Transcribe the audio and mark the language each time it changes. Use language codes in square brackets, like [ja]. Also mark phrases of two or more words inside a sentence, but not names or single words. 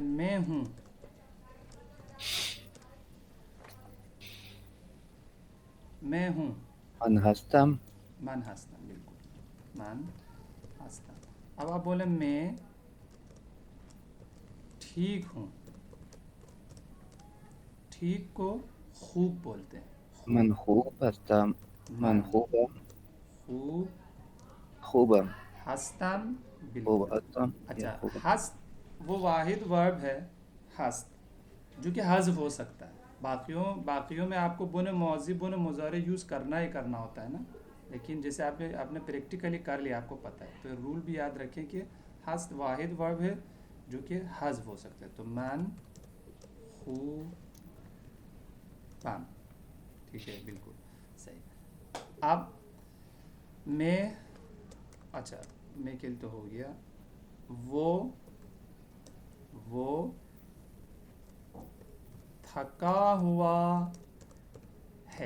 [ur] میں ہوں. میں ہوں. [fa] من هستم من ہستم. بالکل من ہستم. [ur] اب آپ بولیں میں ٹھیک ہوں. ٹھیک کو خوب بولتے ہیں. خوب. [fa] من خوب هستم من من خوبم خوب خوبم ہستم. خوب [ur] بالکل. [fa] هستم یا [ur] اچھا [fa] خوبم [ur] ہست وہ واحد ورب ہے ہست جو کہ حذف ہو سکتا ہے. باقیوں میں آپ کو بن ماضی بن مضارع یوز کرنا ہی کرنا ہوتا ہے نا، لیکن جیسے آپ نے پریکٹیکلی کر لیا آپ کو پتہ ہے، تو رول بھی یاد رکھیں کہ ہست واحد ورب ہے جو کہ حذف ہو سکتا ہے. [fa] تو من خوبم. [ur] ٹھیک ہے بالکل صحیح. اب میں اچھا میں کے تو ہو گیا. وہ تھکا ہوا ہے.